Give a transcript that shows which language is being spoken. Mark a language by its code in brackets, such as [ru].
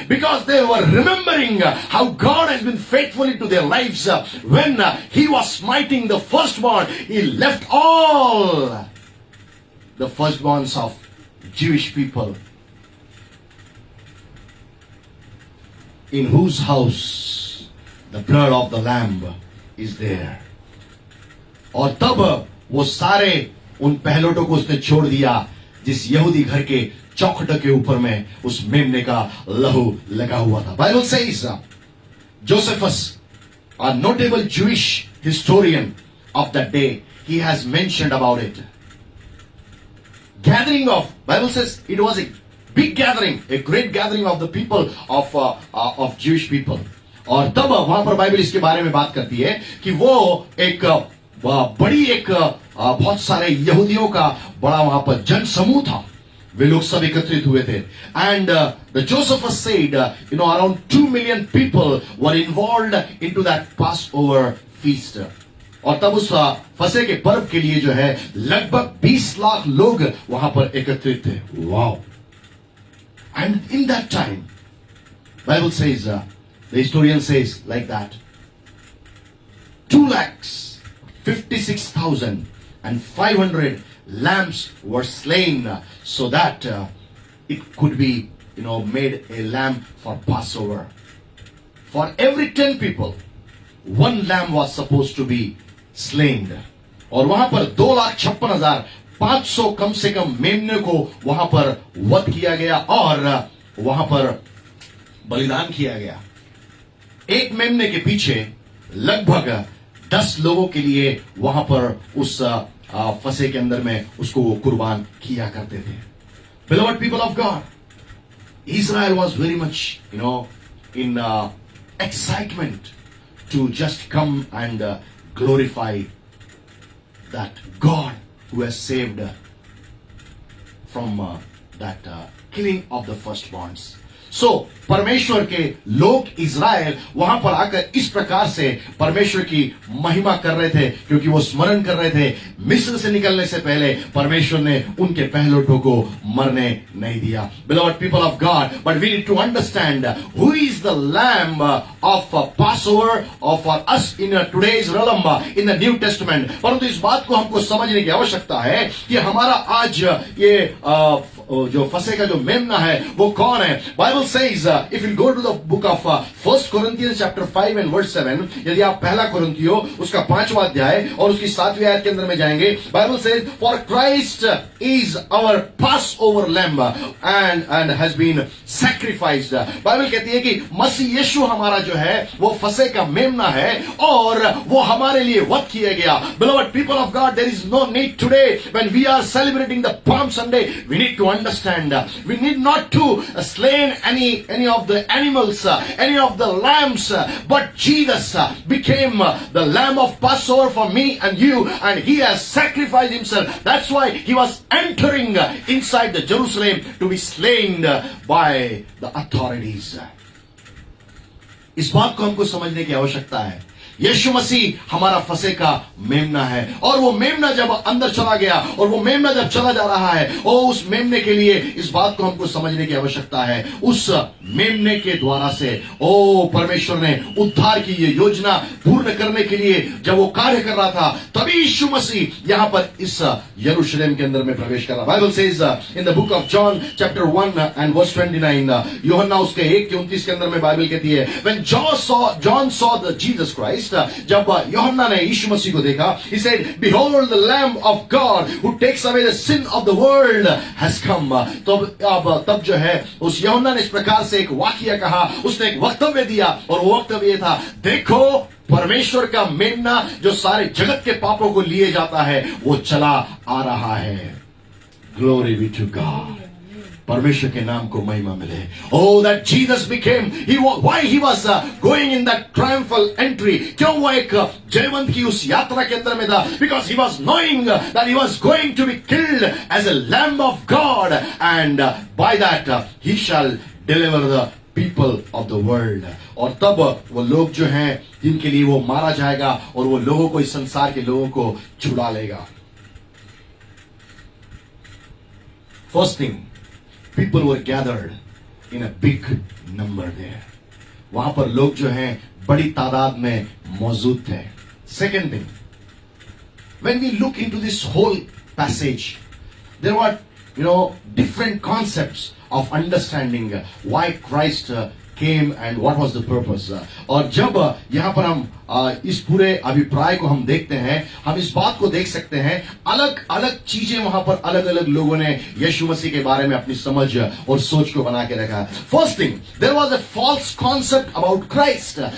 [en] Because they were remembering how God has been faithful into their lives. When he was smiting the firstborn, he left all the firstborns of Jewish people, in whose house the blood of the lamb is there. [hi] और तब वो सारे उन पहलौठों को उसने छोड़ दिया जिस यहूदी घर के चौखट के ऊपर में उस मेमने का लहू लगा हुआ था। [en] Bible says Josephus, a notable Jewish historian of that day, he has mentioned about it. Gathering of, Bible says it was a big gathering, a great gathering of the people of Jewish people. [hi] और तब वहां पर Bible इसके बारे में बात करती है कि वो एक बड़ी एक बहुत सारे यहूदियों का बड़ा वहां पर जन समूह था, वे लोग सब एकत्रित हुए थे। [en] And the Josephus said around 2 million people were involved into that Passover feast. [hi] और तब उस फसह के पर्व के लिए जो है लगभग 20 लाख लोग वहां पर एकत्रित थे। Wow! [en] And in that time Bible says, the historian says like that, 2,56,500 lambs were slain so that it could be made a lamb for Passover. For every 10 people, one lamb was supposed to be slain. [hi] और वहां पर 2,56,500 कम से कम मेमने को वहां पर वध किया गया और वहां पर बलिदान किया गया। एक मेमने के पीछे लगभग 10 लोगों के लिए वहां पर उस फसह के अंदर में उसको वो कुर्बान किया करते थे। [en] Beloved people of God, Israel was very much in excitement to just come and glorify that God who has saved from that killing of the firstborns. [hi] So परमेश्वर के लोग इज़राइल वहां पर आकर इस प्रकार से परमेश्वर की महिमा कर रहे थे, क्योंकि वो स्मरण कर रहे थे मिस्र से निकलने से पहले परमेश्वर ने उनके पहलौठों को मरने नहीं दिया। [en] Beloved people of God, but we need to understand who is the lamb of Passover for us in today's realm in the New Testament. [hi] परंतु इस बात को हमको समझने की आवश्यकता है कि हमारा आज ये जो फसह का जो मेमना है वो कौन है। [en] Bible says if you go to the book of 1 Corinthians chapter 5 and verse 7, [hi] यदि आप पहला कुरिन्थियों उसका 5वां अध्याय और उसकी 7वीं आयत के अंदर में जाएंगे, [en] Bible says for Christ is our Passover lamb and has been sacrificed. [hi] Bible कहती है कि मसीह यीशु हमारा जो है वो फसह का मेमना है और वो हमारे लिए वध किया गया। [en] Beloved people of God, there is no need today when we are celebrating the Palm Sunday, we need to understand we need not to slain any of the animals, any of the lambs, but Jesus became the lamb of Passover for me and you, and he has sacrificed himself. That's why he was entering inside the Jerusalem to be slain by the authorities. [hi] इस बात को हमको समझने की आवश्यकता है। यीशु मसीह हमारा फंसे का मेमना है, और वो मेमना जब अंदर चला गया और वो मेमना जब चला जा रहा है, और उस मेमने के लिए इस बात को हमको समझने की आवश्यकता है, उस मेमने के द्वारा से परमेश्वर ने उद्धार की ये योजना पूर्ण करने के लिए जब वो कार्य कर रहा था, तभी यीशु मसीह यहां पर इस यरूशलेम के अंदर में प्रवेश कर रहा। [en] Bible says in the book of John chapter 1 and verse 29, [hi] यूहन्ना उसके 1:29 के अंदर में बाइबल कहती है, [en] when John saw the Jesus Christ, [hi] जब यूहन्ना ने यीशु मसीह को देखा, [en] he said, behold the lamb of God who takes away the sin of the world has come. [hi] तब जो है उस यूहन्ना ने इस प्रकार से एक वाक्य कहा, उसने एक वक्तव्य दिया, और वो वक्तव्य था, देखो परमेश्वर का मेमना जो सारे जगत के पापों को लिए जाता है, वो चला आ रहा है। [en] Glory be to God. [hi] परमेश्वर के नाम को महिमा मिले। [en] Oh, that Jesus became, why he was going in that triumphal entry? [hi] क्यों वो एक जयवंत की उस यात्रा के अंदर में था? [en] Because he was knowing that he was going to be killed as a lamb of God, and by that he shall deliver the people of the world. [hi] और तब वो लोग जो हैं जिनके लिए वो मारा जाएगा, और वो लोगों को, इस संसार के लोगों को छुड़ा लेगा। [en] First thing, people were gathered in a big number there. [hi] वहां पर लोग जो हैं बड़ी तादाद में मौजूद थे। [en] Second thing, when we look into this whole passage, there were, different concepts of understanding why Christ came and what was the purpose. [hi] और जब यहां पर हम इस पूरे अभिप्राय को हम देखते हैं, हम इस बात को देख सकते हैं, अलग अलग चीजें वहां पर अलग अलग लोगों ने यीशु मसीह के बारे में अपनी समझ और सोच को बना के रखा। [en] First thing, there was a false concept about Christ.